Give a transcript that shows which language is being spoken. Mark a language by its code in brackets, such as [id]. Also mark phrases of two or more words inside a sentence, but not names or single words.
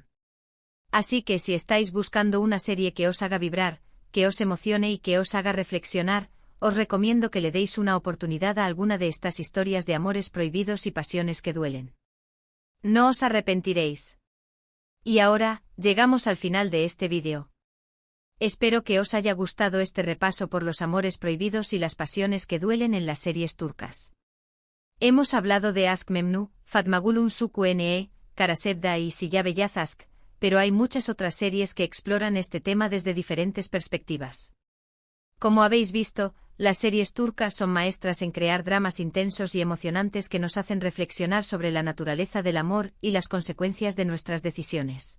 [es] Así que si estáis buscando una serie que os haga vibrar, que os emocione y que os haga reflexionar, os recomiendo que le deis una oportunidad a alguna de estas historias de amores prohibidos y pasiones que duelen. No os arrepentiréis. Y ahora, llegamos al final de este vídeo. Espero que os haya gustado este repaso por los amores prohibidos y las pasiones que duelen en las series turcas. Hemos hablado de Aşk Memnu, Fatmagul Unsuku Ne, Karasevda y Siyah Beyaz Aşk, pero hay muchas otras series que exploran este tema desde diferentes perspectivas. Como habéis visto, las series turcas son maestras en crear dramas intensos y emocionantes que nos hacen reflexionar sobre la naturaleza del amor y las consecuencias de nuestras decisiones.